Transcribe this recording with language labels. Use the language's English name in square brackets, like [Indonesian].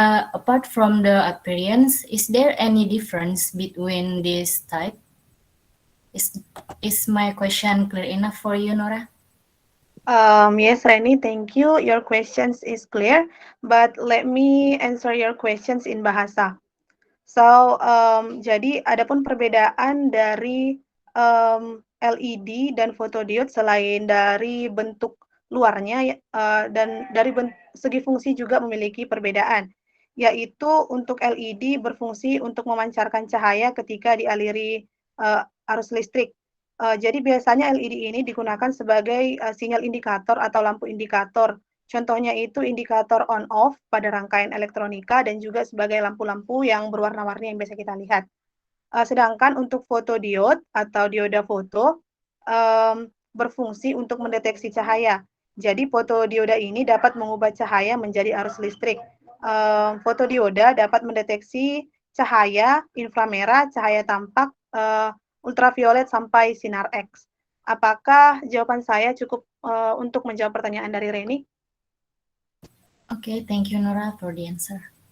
[English] Apart from the appearance, is there any difference between these types? Is my question clear enough for you, Nora? Yes, Reni, thank you. Your questions is clear, but let me answer your questions in bahasa. [Indonesian] So, jadi adapun perbedaan dari LED dan fotodiode selain dari bentuk luarnya dan dari segi fungsi juga memiliki perbedaan, yaitu untuk LED berfungsi untuk memancarkan cahaya ketika dialiri arus listrik. Jadi biasanya LED ini digunakan sebagai sinyal indikator atau lampu indikator. Contohnya itu indikator on-off pada rangkaian elektronika dan juga sebagai lampu-lampu yang berwarna-warni yang biasa kita lihat. Sedangkan untuk fotodiode atau dioda foto berfungsi untuk mendeteksi cahaya. Jadi fotodioda ini dapat mengubah cahaya menjadi arus listrik. Fotodioda dapat mendeteksi cahaya inframerah, cahaya tampak, ultraviolet sampai sinar X. Apakah jawaban saya cukup untuk menjawab pertanyaan dari Reni? [English] Okay, thank you Nora for the answer.